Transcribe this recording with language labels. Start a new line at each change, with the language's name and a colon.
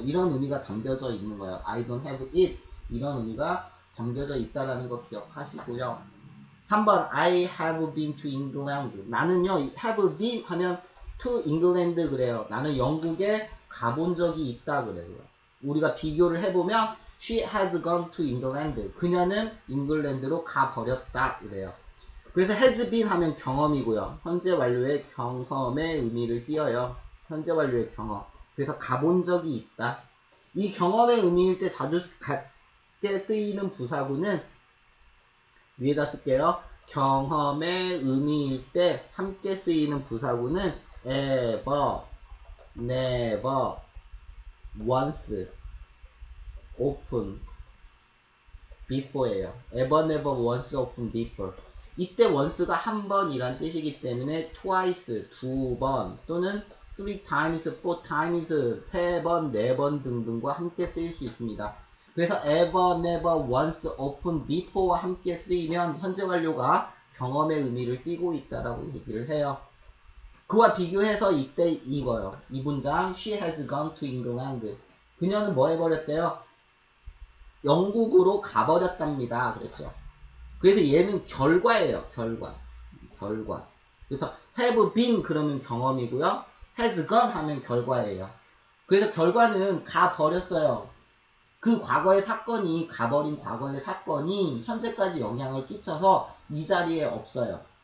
Korean: 이런 의미가 담겨져 있는 거예요.
English: I don't have it
Korean: 이런 의미가 담겨져 있다라는 거 기억하시고요.
English: 3번 I have been to England.
Korean: 나는요
English: have been
Korean: 하면
English: to England
Korean: 그래요. 나는 영국에 가본 적이 있다 그래요. 우리가 비교를 해보면
English: she has gone to England.
Korean: 그녀는 잉글랜드로 가버렸다 그래요. 그래서 has been 하면 경험이고요. 현재 완료의 경험의 의미를 띄어요. 현재 완료의 경험. 그래서 가본 적이 있다. 이 경험의 의미일 때 자주 갖게 쓰이는 부사구는 위에다 쓸게요. 경험의 의미일 때 함께 쓰이는 부사구는
English: ever, never, once, often, before
Korean: 예요.
English: ever, never, once, often, before.
Korean: 이때 once가 한 번이란 뜻이기 때문에
English: twice,
Korean: 두 번, 또는
English: three times, four times,
Korean: 세 번, 네 번 등등과 함께 쓰일 수 있습니다. 그래서
English: ever, never, once, often, before
Korean: 와 함께 쓰이면 현재 완료가 경험의 의미를 띠고 있다라고 얘기를 해요. 그와 비교해서 이때 이거요.
English: 이 문장 she has gone to England.
Korean: 그녀는 뭐 해버렸대요? 영국으로 가버렸답니다. 그랬죠. 그래서 얘는 결과예요. 결과. 그래서 have been 그러면 경험이고요. has gone 하면 결과예요. 그래서 결과는 가버렸어요. 그 과거의 사건이 가버린 과거의 사건이 현재까지 영향을 끼쳐서 이 자리에 없어요.